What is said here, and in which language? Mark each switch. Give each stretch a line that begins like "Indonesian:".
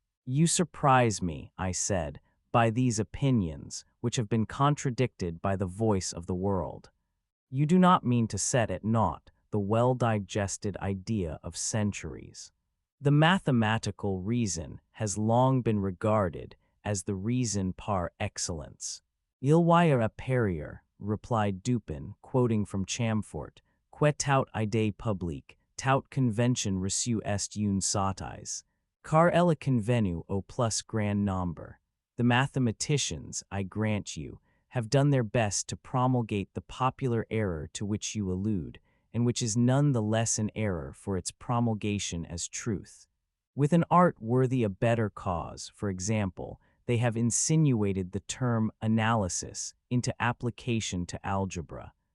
English: You surprise me, I said, by these opinions, which have been contradicted by the voice of the world. You do not mean to set at naught the well-digested idea of centuries. The mathematical reason has long been regarded as the reason par excellence.
French: Il y a parier,
English: replied Dupin, quoting from Chamfort,
French: que tout idée publique, tout convention reçue est une sottise, car elle convenu au plus grand nombre.
English: The mathematicians, I grant you, have done their best to promulgate the popular error to which you allude, and which is none the less an error for its promulgation as truth. With an art worthy a better cause, for example, they have insinuated the term analysis into application to algebra.